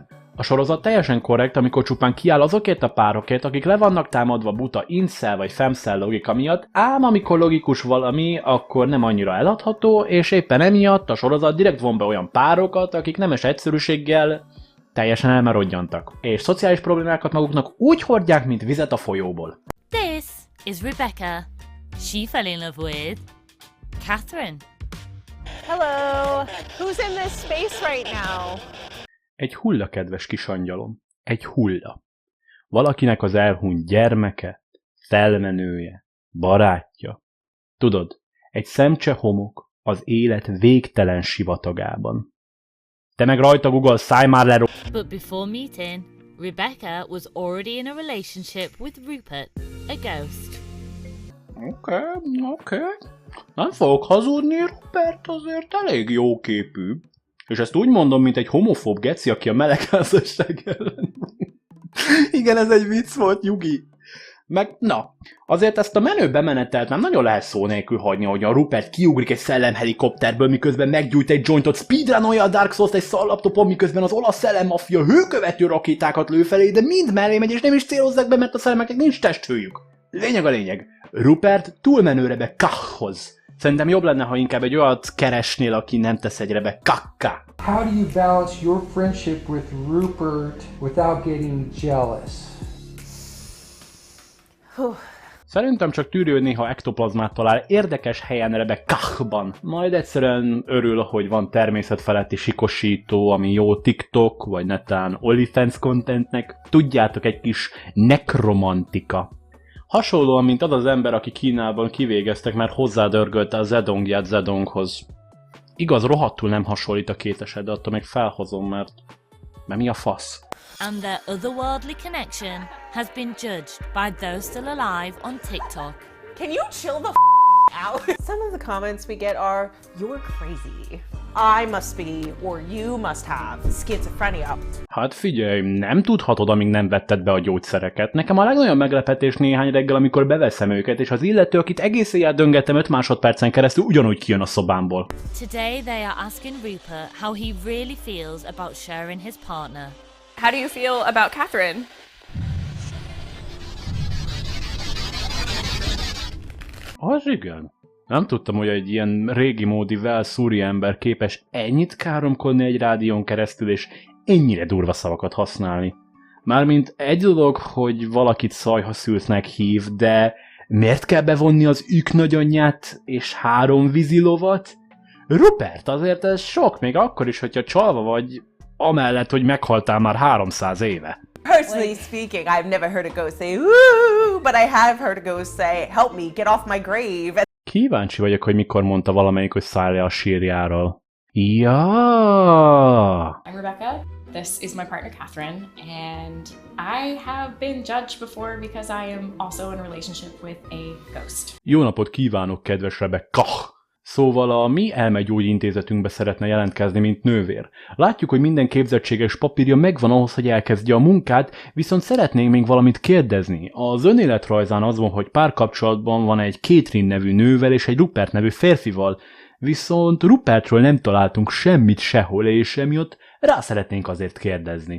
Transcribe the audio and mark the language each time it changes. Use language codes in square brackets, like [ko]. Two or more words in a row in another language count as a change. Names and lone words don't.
[hu] A sorozat teljesen korrekt, amikor csupán kiáll azokért a párokért, akik le vannak támadva buta incel vagy femcel logika miatt, ám amikor logikus valami, akkor nem annyira eladható, és éppen emiatt a sorozat direkt von be olyan párokat, akik nemes egyszerűséggel teljesen elmarodjantak, és szociális problémákat maguknak úgy hordják, mint vizet a folyóból. [en] This is Rebecca. She fell in love with Catherine. Hello! Who's in this space right now? [hu] Egy hulla, kedves kis angyalom. Egy hulla. Valakinek az elhunyt gyermeke, felmenője, barátja. Tudod, egy szemcse homok az élet végtelen sivatagában. Te meg rajta Google, szállj már le! [en] But before meeting, Rebecca was already in a relationship with Rupert, a ghost. [hu] Oké. Nem fogok hazudni, Rupert azért elég jóképű. És ezt úgy mondom, mint egy homofób geci, aki a melegházasság ellen. Igen, ez egy vicc volt, nyugi. Meg, na, azért ezt a menő bemenetelt nem nagyon lehet szó nélkül hagyni, hogy a Rupert kiugrik egy szellemhelikopterből, miközben meggyújt egy jointot, speedrunolja a Dark Souls-t egy szallaptopon, miközben az olasz szellemmaffia hőkövető rakétákat lő felé, de mind mellé megy, és nem is célozzák be, mert a szellemeknek nincs testhőjük. Lényeg a lényeg. Rupert túlmenő Rebekkához. Szerintem jobb lenne, ha inkább egy olyat keresnél, aki nem tesz egy Rebekkákká. [en] How do you balance your friendship with Rupert without getting jealous? [hu] Szerintem csak tűrő, hogy néha ektoplazmát talál érdekes helyen Rebekkákban. Majd egyszerűen örül, hogy van természetfeletti sikosító, ami jó TikTok, vagy netán OnlyFans contentnek. Tudjátok, egy kis nekromantika. Hasonlóan, mint az az ember, aki Kínában kivégeztek, mert hozzádörgölte a zedongját Zedonghoz. Igaz, rohadtul nem hasonlít a két eset, de attól még felhozom, mert mi a fasz? [en] And their otherworldly connection has been judged by those still alive on TikTok. Can you chill the out? Some of the comments we get are, "You're crazy. I must be, or you must have schizophrenia." [hu] Hát figyelj, nem tudhatod, amíg nem vetted be a gyógyszereket. Nekem a legnagyobb meglepetés néhány reggel, amikor beveszem őket, és az illető, akit egész éjjel döngettem 5 másodpercen keresztül, ugyanúgy kijön a szobámból. [en] Today they are asking Rupert how he really feels about sharing his partner. How do you feel about Catherine? [hu] Az igen. Nem tudtam, hogy egy ilyen régi módi Velszúri ember képes ennyit káromkodni egy rádión keresztül, és ennyire durva szavakat használni. Mármint egy dolog, hogy valakit szajhaszülsznek hív, de miért kell bevonni az ők nagyanyját és 3 vízilovat? Rupert, azért ez sok, még akkor is, hogyha csalva vagy, amellett, hogy meghaltál már 300 éve. [en] Personally speaking, I've never heard a ghost say, ooh, but I have heard a ghost say, help me, get off my grave. [hu] Kíváncsi vagyok, hogy mikor mondta valamelyik, hogy szállj le a sírjáról. Ja. [en] I'm Rebecca. This is my partner Catherine, and I have been judged before because I am also in a relationship with a ghost. [hu] Jó napot kívánok, kedves Rebecca! Szóval a mi elmegyógyintézetünkbe szeretne jelentkezni, mint nővér. Látjuk, hogy minden képzettséges papírja megvan ahhoz, hogy elkezdje a munkát, viszont szeretnénk még valamit kérdezni. Az önéletrajzán az van, hogy párkapcsolatban van egy Catherine nevű nővel és egy Rupert nevű férfival, viszont Rupertről nem találtunk semmit sehol, és emiatt rá szeretnénk azért kérdezni.